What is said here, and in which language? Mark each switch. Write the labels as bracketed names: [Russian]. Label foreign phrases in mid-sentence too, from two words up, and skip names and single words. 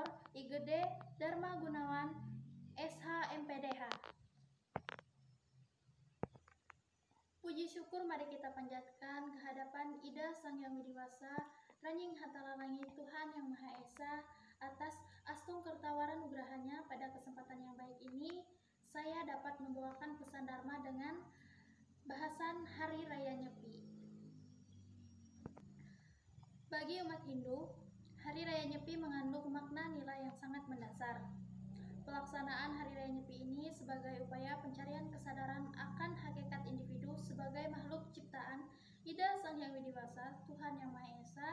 [Indonesian] Igede Dharma Gunawan, SH MPDH. Puji syukur mari kita panjatkan kehadapan Ida Sang Yang Widiwasa, Ranjing Hatala Langit Tuhan Yang Maha Esa, atas astung kertawaran nugrahanya. Pada kesempatan yang baik ini, saya dapat membawakan pesan Dharma dengan bahasan Hari Raya Nyepi. Bagi umat Hindu, Hari Raya Nyepi mengandung makna nilai yang sangat mendasar. Pelaksanaan Hari Raya Nyepi ini sebagai upaya pencarian kesadaran akan hakikat individu sebagai makhluk ciptaan Ida Sang Yang Widiwasa, Tuhan Yang Maha Esa.